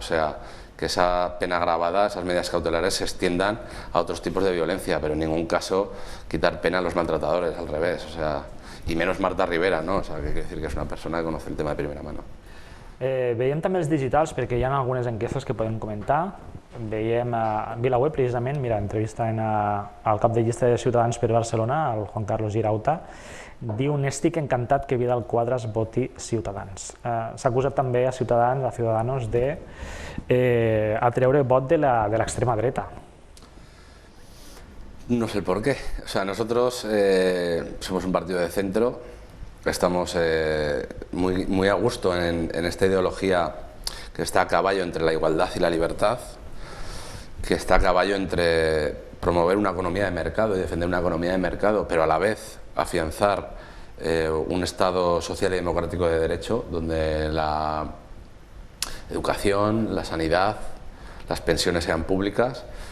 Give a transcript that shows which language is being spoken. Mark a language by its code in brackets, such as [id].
[es] O sea, que esa pena agravada, esas medidas cautelares se extiendan a otros tipos de violencia, pero en ningún caso quitar pena a los maltratadores, al revés. O sea, y menos Marta Rivera, ¿no? O sea, que quiere decir que es una persona que conoce el tema de primera mano. [ca] Veiem també els digitals, perquè hi ha algunes enquestes que podem comentar. Veiem a VilaWeb, precisament, mira, entrevista al cap de llista de Ciutadans per Barcelona, el Juan Carlos Girauta, diu: n'estic encantat que Vidal Quadras voti Ciutadans. S'ha acusat també a Ciutadans, a Ciudadanos, de atreure vot de l'extrema dreta. [es] No sé el por qué. O sea, nosotros somos un partido de centro, estamos muy a gusto en esta ideología que está a caballo entre la igualdad y la libertad, que está a caballo entre promover una economía de mercado y defender una economía de mercado, pero a la vez afianzar un Estado social y democrático de derecho, donde la educación, la sanidad, las pensiones sean públicas.